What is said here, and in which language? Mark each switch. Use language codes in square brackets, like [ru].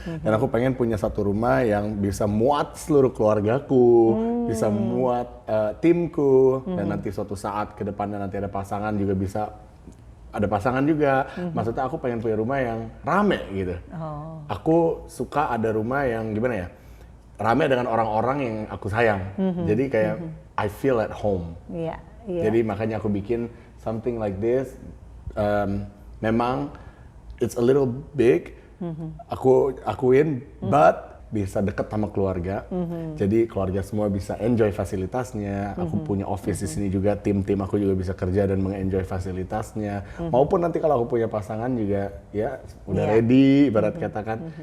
[id] Dan aku pengen punya satu rumah yang bisa muat seluruh keluargaku, bisa muat timku, dan nanti suatu saat ke depannya nanti ada pasangan juga bisa ada pasangan juga. Maksudnya aku pengen punya rumah yang rame gitu. Aku suka ada rumah yang gimana ya, rame dengan orang-orang yang aku sayang. Jadi kayak [en] I feel at home. [id] Jadi makanya aku bikin [en] something like this. Memang it's a little big. [id] Aku akuin, but bisa deket sama keluarga. Jadi keluarga semua bisa enjoy fasilitasnya. Aku punya office di sini juga. Tim-tim aku juga bisa kerja dan mengenjoy fasilitasnya. Maupun nanti kalau aku punya pasangan juga, ya udah ready. Ibarat katakan.